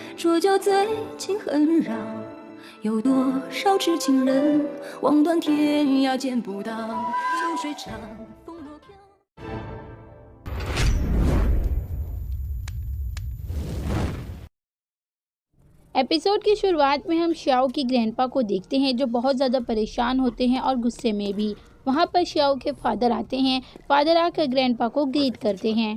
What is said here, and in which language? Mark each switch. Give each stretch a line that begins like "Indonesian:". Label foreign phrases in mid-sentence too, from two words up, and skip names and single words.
Chinese: 说酒醉情很扰，有多少痴情人望断天涯见不到，秋水长风落飘。
Hindi: एपिसोड की शुरुआत में हम श्याओ की ग्रैंडपा को देखते हैं जो बहुत ज़्यादा परेशान होते हैं और गुस्से में भी। वहाँ पर श्याओ के फादर आते हैं। फादर आकर ग्रैंडपा को ग्रीट करते हैं।